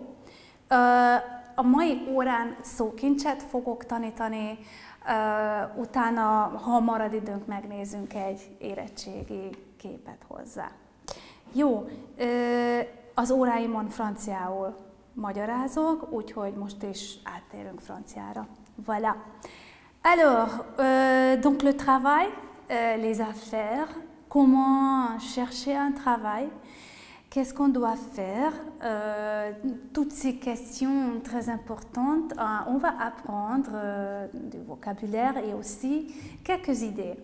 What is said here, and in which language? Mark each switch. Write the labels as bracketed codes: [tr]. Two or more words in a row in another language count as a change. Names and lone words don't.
[hu] A mai órán szókincset fogok tanítani, utána, ha marad időnk, megnézzünk egy érettségi képet hozzá. Jó. Az óráimon franciául magyarázok, úgyhogy most is áttérünk franciára. [fr] Voilà. Alors, donc le travail, les affaires, comment chercher un travail, qu'est-ce qu'on doit faire, toutes ces questions très importantes, on va apprendre du vocabulaire et aussi quelques idées.